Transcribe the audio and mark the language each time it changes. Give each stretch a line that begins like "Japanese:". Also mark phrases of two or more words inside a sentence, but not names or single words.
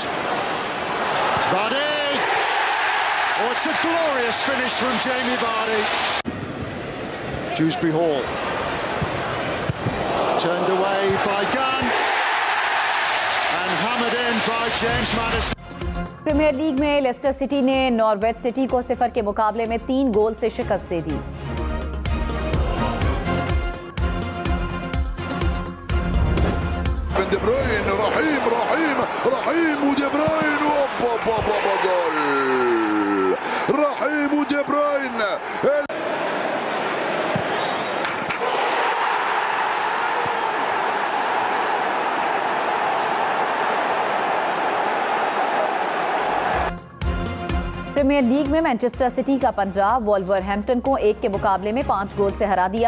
English: Vardy! Oh, it's a glorious finish from Jamie Vardy. Dewsbury Hall. Turned away by Gunn and hammered in by James Maddison.
Hindi: प्रीमियर लीग में लेस्टर सिटी ने नॉर्वेज सिटी को 0 के मुकाबले में 3 गोल से शिकस्त दे दी।
English: De Bruyne, Raheem De Bruyne, goal! Raheem De Bruyne.
Hindi: प्रीमियर लीग में मैनचेस्टर सिटी का पंजाब वॉल्वरहैम्पटन को 1 के मुकाबले में 5 गोल से हरा दिया।